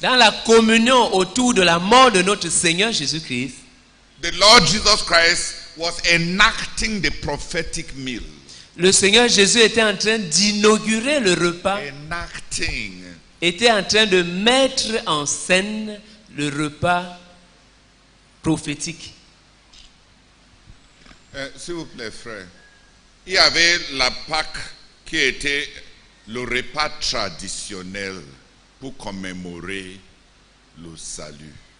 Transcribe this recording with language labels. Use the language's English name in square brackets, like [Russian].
[French] dans la communion autour de la mort de notre Seigneur Jésus-Christ, [English] the Lord Jesus Christ was enacting the prophetic meal. [French] le Seigneur Jésus était en train d'inaugurer le repas, [English] Enacting. [French] était en train de mettre en scène le repas prophétique. S'il vous plaît, frère. Il y avait la Pâque qui était le repas traditionnel pour commémorer le salut.